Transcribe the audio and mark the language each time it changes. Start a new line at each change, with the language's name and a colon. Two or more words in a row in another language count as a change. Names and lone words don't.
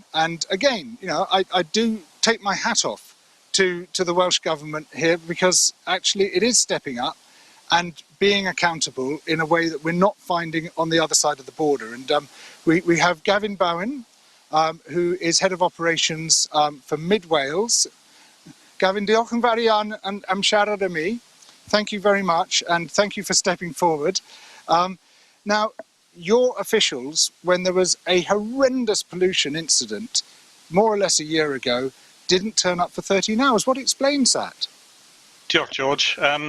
English: And again, you know, I do take my hat off to the Welsh Government here, because actually it is stepping up and being accountable in a way that we're not finding on the other side of the border. And we have Gavin Bowen, who is Head of Operations for Mid Wales.
Welsh: Gavin, diolch yn fawr iawn am siarad â mi.
English: Thank you very much, and thank you for stepping forward. Now, your officials, when there was a horrendous pollution incident, more or less a year ago, didn't turn up for 13 hours. What explains that?
Welsh: Diolch, George.